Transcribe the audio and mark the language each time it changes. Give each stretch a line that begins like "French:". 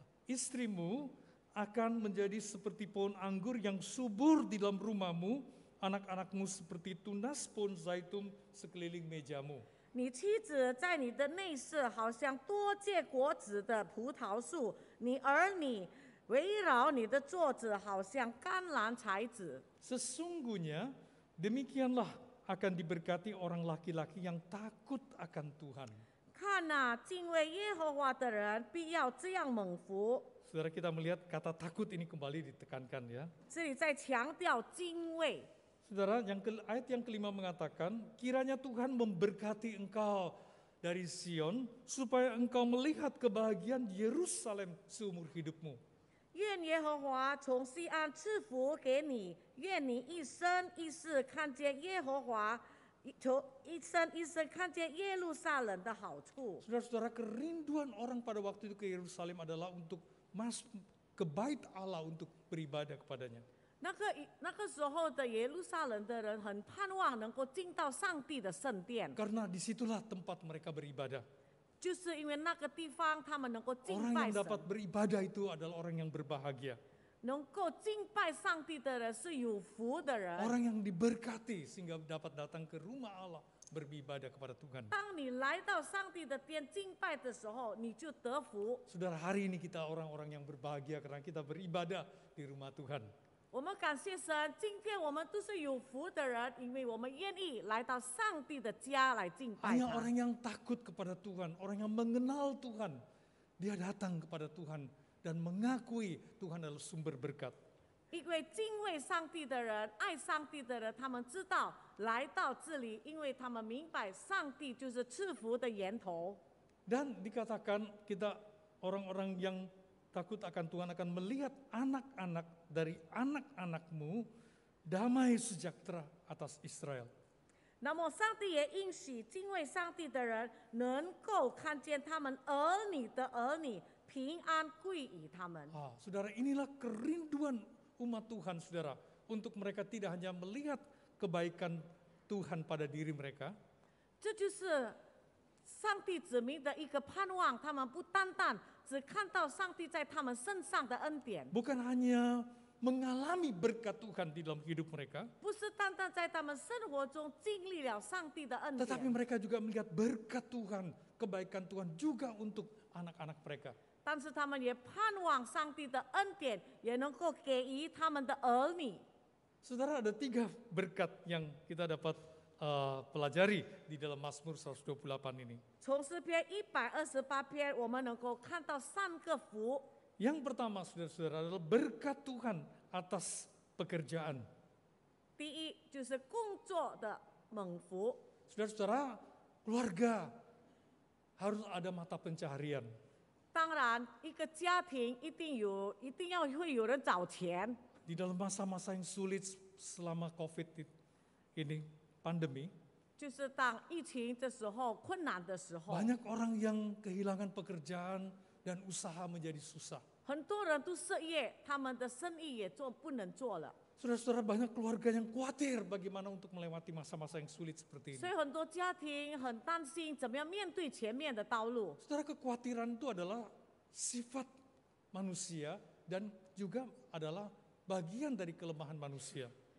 Indonesian: Istrimu akan menjadi seperti pohon anggur yang subur di dalam rumahmu, anak-anakmu seperti tunas pohon zaitun sekeliling mejamu.
Chinese: 你妻子在你的内室，好像多结果子的葡萄树；你儿女围绕你的桌子，好像甘蓝才子。
Indonesian: Sesungguhnya demikianlah akan diberkati orang laki-laki yang takut akan Tuhan.
Chinese: 看哪、敬畏耶和华的人必要这样蒙福。
Indonesian: Saudara, kita melihat kata takut ini kembali ditekankan, ya.
Chinese: 这里在强调敬畏。
Indonesian: Saudara, ayat yang kelima mengatakan, kiranya Tuhan memberkati engkau dari Sion, supaya engkau melihat kebahagiaan Yerusalem seumur hidupmu.
Chinese: 愿耶和华从西安赐福给你，愿你一生一世看见耶和华，从一生一世看见耶路撒冷的好处。
Indonesian: Saudara-saudara, kerinduan orang pada waktu itu ke Yerusalem adalah untuk masuk ke bait Allah untuk beribadah kepadanya.
Chinese: 那个时候的耶路撒冷的人很盼望能够进到上帝的圣殿，
Indonesian: Karena disitulah tempat mereka beribadah.
Chinese: 就是因为那个地方他们能够敬
Indonesian: Orang
Chinese: 拜
Indonesian: yang
Chinese: 神，
Indonesian: dapat beribadah itu adalah orang yang berbahagia.
Chinese: 能够敬拜上帝的人是有福的人。
Indonesian: Orang yang diberkati sehingga dapat datang ke rumah Allah beribadah kepada Tuhan.
Chinese: 当你来到上帝的殿敬拜的时候，你就得福。
Indonesian: Saudara, hari ini kita orang-orang yang berbahagia karena kita beribadah di rumah Tuhan.
Chinese: 我们感谢神，今天我们都是有福的人，因为我们愿意来到上帝的家来敬拜
Indonesian: Hanya
Chinese: 他。
Indonesian: orang yang takut kepada Tuhan, orang yang mengenal Tuhan, dia datang kepada Tuhan dan mengakui Tuhan adalah sumber berkat.
Chinese: 因为敬畏上帝的人、爱上帝的人，他们知道来到这里，因为他们明白上帝就是赐福的源头。
Indonesian: Dan dikatakan kita orang-orang yang takut akan Tuhan akan melihat anak-anak dari anak-anakmu damai sejahtera atas Israel.
Chinese: 那么上帝也应许敬畏上帝的人能够看见他们儿女的儿女平安归于他们。
Indonesian: Saudara, inilah kerinduan umat Tuhan, saudara, untuk mereka tidak hanya melihat kebaikan Tuhan pada diri mereka,
Chinese: 这就是上帝子民的一个盼望，他们不单单只看到上帝在他们身上的恩典，
Indonesian: bukan hanya mengalami berkat Tuhan di dalam hidup mereka,
Chinese: 不是单单在他们生活中经历了上帝的恩
Indonesian: tetapi
Chinese: 典，
Indonesian: mereka juga melihat berkat Tuhan, kebaikan Tuhan juga untuk anak-anak mereka.
Chinese: 但是他们也盼望上帝的恩典也能够给予他们的儿女。
Indonesian: Saudara, ada 3 berkat yang kita dapat pelajari di dalam Mazmur 128 ini.
Chinese: 从诗篇128篇，我们能够看到3个福。
Indonesian: Yang pertama, saudara-saudara, adalah berkat Tuhan atas pekerjaan.
Chinese: 第一就是工作的猛福，
Indonesian: Saudara-saudara, keluarga harus ada mata pencaharian.
Chinese: 当然一个家庭一定要会有人找钱。
Indonesian: Di dalam masa-masa yang sulit selama COVID ini, pandemi,
Chinese: 就是当疫情的时候困难的时候，
Indonesian: banyak orang yang kehilangan pekerjaan dan usaha menjadi susah.
Chinese: 很多人都失业，他们的生意也不能做了。
Indonesian: Saudara-saudara, banyak keluarga yang khawatir bagaimana untuk melewati masa-masa yang sulit seperti
Chinese: 所
Indonesian: ini.
Chinese: 以很多家庭很担心怎么样面对前面的道路。
Indonesian: Saudara, kekhawatiran itu adalah sifat manusia dan juga adalah bagian dari kelemahan manusia.